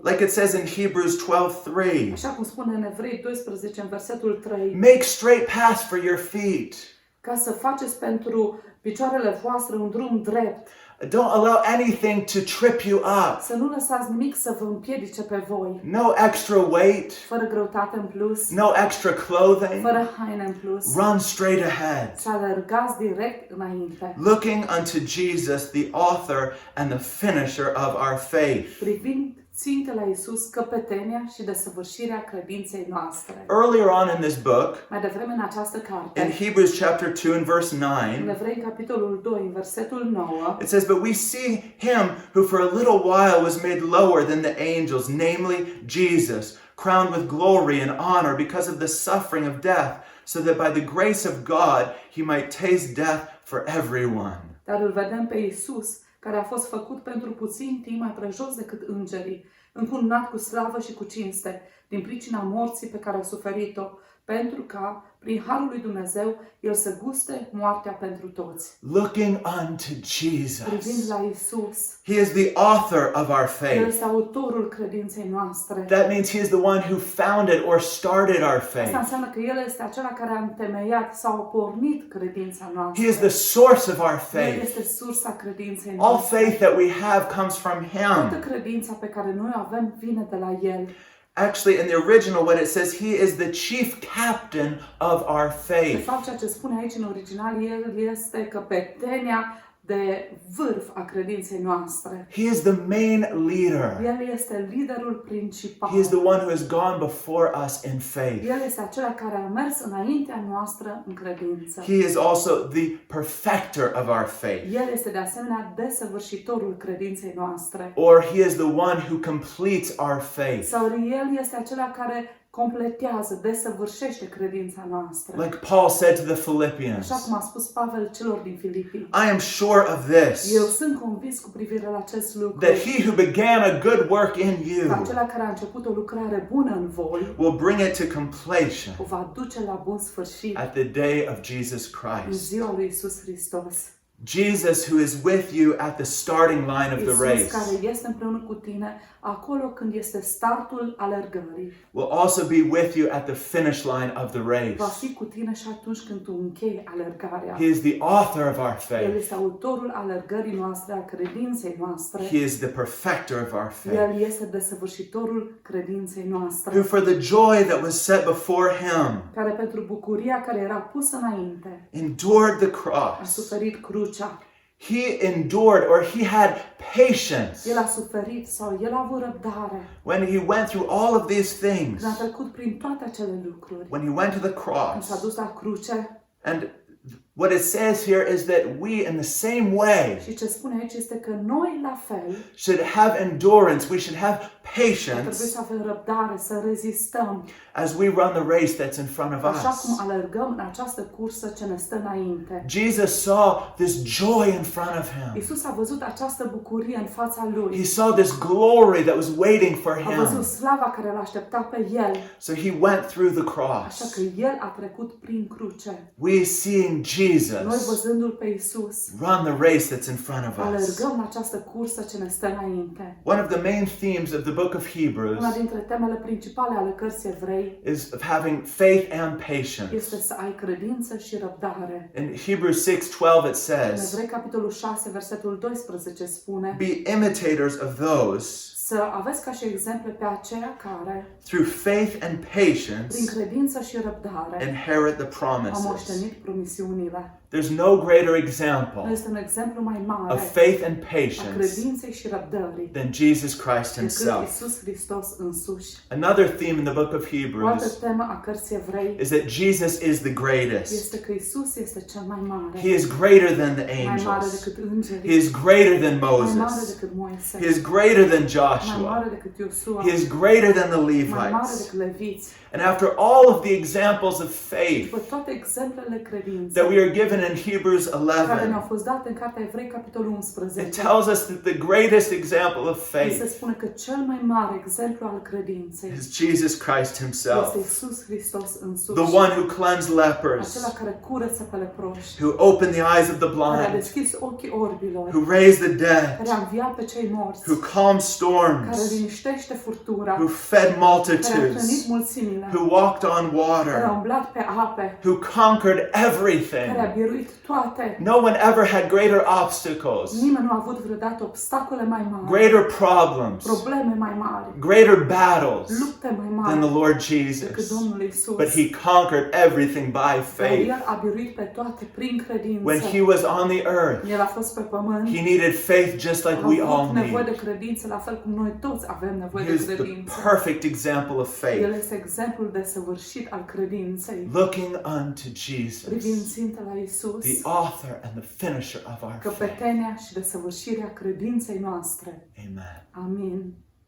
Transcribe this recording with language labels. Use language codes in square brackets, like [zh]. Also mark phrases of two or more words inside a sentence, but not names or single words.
[en] Like it says in Hebrews 12:3. [ro] Așa cum spune în Evrei 12, în versetul 3, [en] Make straight paths for your feet. [ro] ca să faceți pentru picioarele voastre un drum drept, [en] Don't allow anything to trip you up. [ro] să nu lăsați nimic să vă împiedice pe voi, [en] No extra weight, [ro] fără greutate în plus, [en] no extra clothing. [ro] fără haine în plus, [en] Run straight ahead. [ro] să alergați direct înainte, [en] Looking unto Jesus, the author and the finisher of our faith. [ro] privind ținte la Iisus, căpetenia și desăvârșirea credinței noastre. [en] Earlier on in this book, [ro] Mai devreme în această [en] in [ro] carte, [en] Hebrews chapter 2 and verse [ro] în 9, Evrei, în capitolul 2, în versetul 9, [en] it says, But we see him who for a little while was made lower than the angels, namely Jesus, crowned with glory and honor because of the suffering of death, so that by the grace of God he might taste death for everyone. [ro] dar îl vedem pe Iisus, care a fost făcut pentru puțin timp mai prejos decât îngerii, încununat cu slavă și cu cinste, din pricina morții pe care a suferit-o, pentru ca, prin harul lui Dumnezeu, el să guste moartea pentru toți. [en] Looking unto [ro] Privind [en] Jesus. [ro] la Iisus, [en] He is the author of our [ro] el [en] faith. [ro] este autorul credinței noastre. [en] That means he is the one who founded or started our [ro] Asta [en] faith. [ro] înseamnă că el este acela care a întemeiat sau a pornit credința noastră. [en] He is the source of our [ro] El [en] faith. [ro] este sursa credinței [en] All [ro] noastre. [en] faith that we have comes from [ro] Toată [en] him. [ro] credința pe care noi o avem vine de la el. [en] Actually, in the original, what it says, he is the chief captain of our [ro] De [en] faith. [ro] fapt, ceea ce spune aici în original, el este căpetenia de vârf a credinței noastre. [en] He is the main leader. [ro] El este liderul principal. [en] He is the one who has gone before us in faith. [ro] El este acela care a mers înaintea noastră în credință. [en] He is also the perfecter of our faith. [ro] El este de asemenea desăvârșitorul credinței noastre. [en] Or he is the one who completes our faith. [ro] Sau el este acela care completează, desăvârșește credința noastră. [en] Like Paul said to the Philippians, [ro] Așa cum a spus Pavel celor din Filipii. [en] I am sure of this, [ro] Eu sunt convins cu privire la acest lucru. [en] that he who began a good work in [ro] Că [en] you [ro] acela care a început o lucrare bună în voi [en] will bring it to completion [ro] o va duce la bun sfârșit [en] at the day of Jesus [ro] în [en] Christ. [ro] ziua lui Iisus Hristos. [en] Jesus, who is with you at the starting line of the [ro] Iisus [en] race, [ro] care este împreună cu tine acolo când este startul alergării. [en] will also be with you at the finish line of the [ro] Va [en] race. [ro] fi cu tine și atunci când tu închei alergarea. [en] He is the author of our [ro] El [en] faith. [ro] este autorul alergării noastre, a credinței noastre. [en] He is the perfecter of our faith, [ro] El este desăvârșitorul credinței [en] who [ro] noastre, [en] for the joy that was set before him [ro] care pentru bucuria care era pusă înainte [en] endured the [ro] a [en] cross. [ro] suferit crucea. [en] He endured, or he had patience [ro] El a suferit sau el a avut răbdare [en] when he went through all of these things. [ro] când a trecut prin toate acele lucruri. [en] When he went to the [ro] Când s-a [en] cross. [ro] dus la cruce, [en] And what it says here is that we, in the same way, [ro] și ce spune aici este că noi la fel [en] should have endurance. We should have [ro] trebuie [en] patience [ro] să avem răbdare, să rezistăm, [en] as we run the race that's in front of [ro] așa cum [en] us. [ro] alergăm în această cursă ce ne stă înainte. [en] Jesus saw this joy in front of him. [ro] Iisus a văzut această bucurie în fața [en] He [ro] lui. [en] saw this glory that was waiting for [ro] A văzut [en] him. [ro] slava care l-a așteptat pe el, [en] So he went through the [ro] așa [en] cross. [ro] că el a trecut prin cruce. [en] We seeing Jesus, [ro] văzându-L pe Isus, [en] run the race that's in front of us. [ro] alergăm această cursă ce ne stă înainte. [en] One of the main themes of the book of [ro] Una [en] Hebrews [ro] dintre temele principale ale cărții Evrei [en] is of having faith and patience. [ro] este să ai credință și răbdare. [en] In Hebrews 6:12 it [ro] În [en] says, [ro] Evrei, capitolul 6, versetul 12 spune: [en] be imitators of those [ro] să aveți ca și exemple pe aceia care, [en] through faith and [ro] prin [en] patience, [ro] credință și răbdare, [en] inherit the [ro] au [en] promises. [ro] moștenit promisiunile. [en] There's no greater [ro] Nu [en] example [ro] este un exemplu mai mare [en] of faith and [ro] a [en] patience [ro] credinței și răbdării [en] than Jesus Christ [ro] decât [en] himself. [ro] Iisus Hristos însuși. [en] Another theme in the book of [ro] O altă [en] Hebrews [ro] temă a cărții Evrei [en] is that Jesus is the greatest. [ro] este că Iisus este cel mai mare, [en] He is greater than the [ro] mai mare [en] angels. [ro] decât [en] He [ro] îngerii, [en] is greater than [ro] mai mare [en] Moses. [ro] decât Moise, [en] He is greater than [ro] mai [en] Joshua. [ro] mare decât Iosua, [en] He is greater than the [ro] mai mare [en] Levites. [ro] decât leviți. [en] And after all of the examples of faith [ro] După toate exemplele [en] that [ro] credinței [en] we are given in Hebrews [ro] care 11, ne-au fost date în Cartea Evrei, capitolul [en] it 11, tells us that the greatest example of [ro] se [en] faith [ro] spune că cel mai mare exemplu al credinței [en] is Jesus Christ [ro] este [en] himself, [ro] Iisus Hristos însuși, [en] the one who cleansed lepers, [ro] acela care curăță pe leproși, [en] who opened the eyes of the [ro] care a [en] blind, [ro] deschis ochii orbilor, [en] who raised the [ro] care [en] dead, [ro] a înviat pe cei morți, [en] who calmed [ro] care [en] storms, [ro] liniștește furtura, [en] who fed [ro] care a hrănit [en] multitudes, [ro] mulțimile, [en] who walked on [ro] care a [en] water, [ro] umblat pe ape, [en] who conquered [ro] care a [en] everything. [ro] biruit toate. [en] No one ever had greater obstacles, [ro] Nimeni nu a avut vreodată obstacole mai mari, [en] greater problems, [ro] probleme mai mari, [en] greater battles [ro] lupte mai [en] than the [ro] mari [en] Lord [ro] decât [en] Jesus. [ro] Domnul Iisus. [en] But he conquered everything by [ro] Dar [en] faith. [ro] El a biruit pe toate prin credință. [en] When he was on the earth, [ro] El a fost pe pământ. [en] he needed faith just like we [ro] A [en] all [ro] avut nevoie de [en] need. [ro] credință, la fel cum noi toți avem nevoie [en] He [ro] de [en] is the [ro] credință. [en] perfect example of [ro] El [en] faith, [ro] este exemplul de săvârșit al credinței. [en] looking unto [ro] Privind [en] Jesus, [ro] țintă la Iisus, [en] the author and the finisher of our faith. [ro] căpetenia și de săvârșirea credinței noastre. [en] Amen. [ro] Amin.